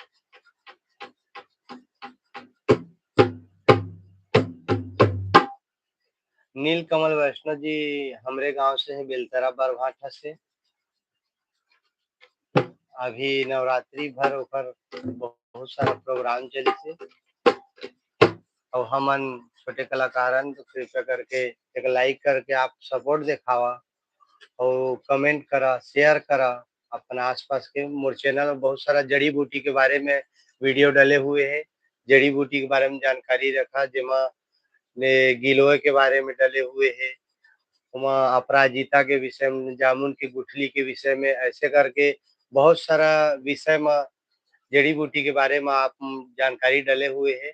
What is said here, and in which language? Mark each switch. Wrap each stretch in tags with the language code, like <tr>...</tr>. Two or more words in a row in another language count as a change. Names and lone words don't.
<hne>नीलकमल वैष्णव जी हमरे गाँव से है, बेलतरा बरभाठा से। अभी नवरात्रि भर ओकर बहुत सारा प्रोग्राम चलिस हे और हमन छोटे कलाकारन तो कृपया करके एक लाइक करके आप सपोर्ट दिखावा और कमेंट करा, शेयर करा। अपना आसपास के मोर चैनल में बहुत सारा जड़ी बूटी के बारे में वीडियो डले हुए हैं। जड़ी बूटी के बारे में जानकारी रखा, जेमा ने गिलोय के बारे में डले हुए हैं, ओमा अपराजिता के विषय में, जामुन की गुठली के विषय में, ऐसे करके बहुत सारा विषय में जड़ी बूटी के बारे में आप जानकारी डले हुए हैं।</hne>